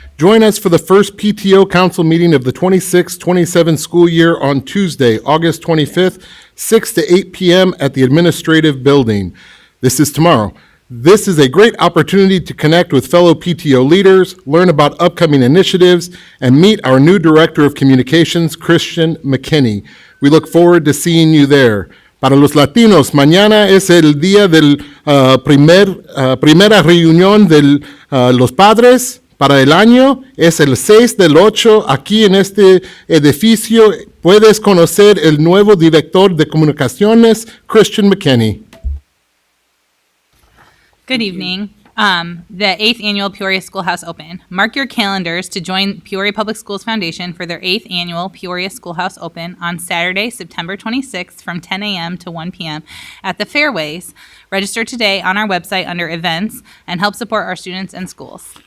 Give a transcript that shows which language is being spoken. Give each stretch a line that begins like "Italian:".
English: Join us for the first PTO Council Meeting of the 26-27 school year on Tuesday, August 25th, 6 to 8 p.m. at the Administrative Building. This is tomorrow. This is a great opportunity to connect with fellow PTO leaders, learn about upcoming initiatives, and meet our new Director of Communications, Christian McKinney. We look forward to seeing you there.
Spanish: Para los latinos, mañana es el día del primera reunión de los padres para el año. Es el 6 del 8 aquí en este edificio. Puedes conocer el nuevo director de comunicaciones, Christian McKinney.
English: Good evening. The 8th Annual Peoria Schoolhouse Open. Mark your calendars to join Peoria Public Schools Foundation for their 8th Annual Peoria Schoolhouse Open on Saturday, September 26th from 10 a.m. to 1 p.m. at the Fairways. Register today on our website under Events and help support our students and schools.